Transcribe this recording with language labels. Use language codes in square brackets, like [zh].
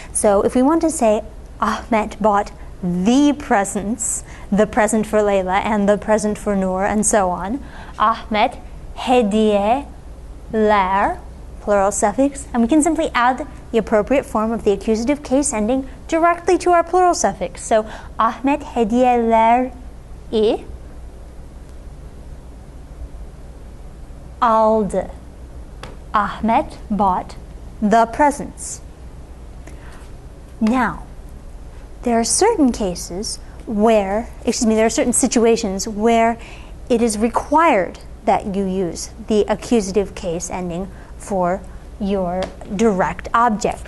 [en] So if we want to say Ahmet bought the presents, the present for Layla and the present for Noor and so on, Ahmet hediyeler, plural suffix, and we can simply add the appropriate form of the accusative case ending directly to our plural suffix. [tr] So Ahmet hediyeleri aldı. [en] Ahmet bought the presents. Now, there are certain cases where, there are certain situations where it is required that you use the accusative case ending for your direct object.